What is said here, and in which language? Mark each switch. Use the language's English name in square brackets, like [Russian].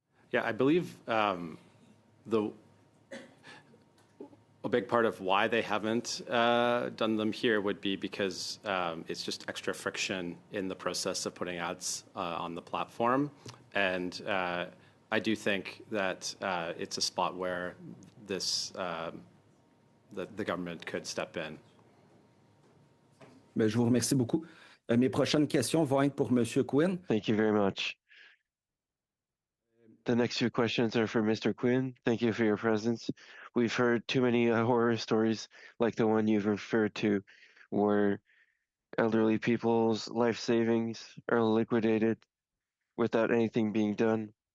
[English] Yeah, I believe a big part of why they haven't done them here would be because it's just extra friction in the process of putting ads on the platform. And I do think that it's a spot where the government could step in. [French] Je vous remercie beaucoup. Mes prochaines questions vont être pour M. Quinn. [English] Thank you very much. The next few questions are for Mr. Quinn. Thank you for your presence. We've heard too many horror stories like the one you've referred to, where elderly people's life savings are liquidated without anything being done.